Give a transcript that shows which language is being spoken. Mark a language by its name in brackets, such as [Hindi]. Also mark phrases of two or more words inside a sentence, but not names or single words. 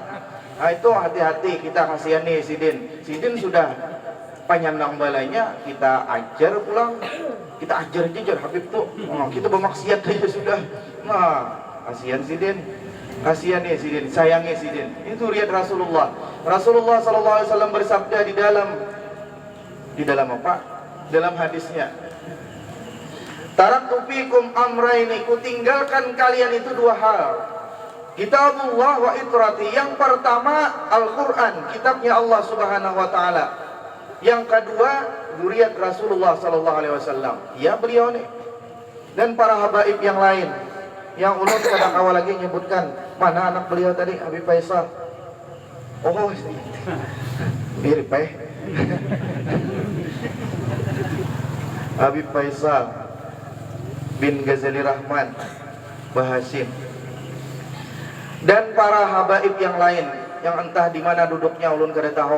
[Banjar] Nah itu hati-hati, kita kasihani sidin. Sidin sudah penyandang balanya, kita ajar pulang, kita ajar Habib tuh. Kita bermaksiat aja sudah. Nah, kasihan sidin, kasihan ya sidin, sayangi sidin. Itu riat Rasulullah. Rasulullah SAW bersabda di dalam apa? Dalam hadisnya, [Arabic] Taraktu fikum amraini, [Banjar] kutinggalkan kalian itu dua hal. [Arabic] Kitabullah wa itrati. [Banjar] Yang pertama Al-Quran, kitabnya Allah [Arabic] Subhanahu wa ta'ala. [Banjar] Yang kedua zuriat Rasulullah [Arabic] sallallahu alaihi wasallam. [Banjar] Ya beliau nih. Dan para habaib yang lain. Yang ulun kadang awal lagi menyebutkan, mana anak beliau tadi, Habib Faisal. Oh, mirip Habib Faisal bin Ghazali Rahman Bahasim, dan para habaib yang lain yang entah di mana duduknya ulun kada tahu.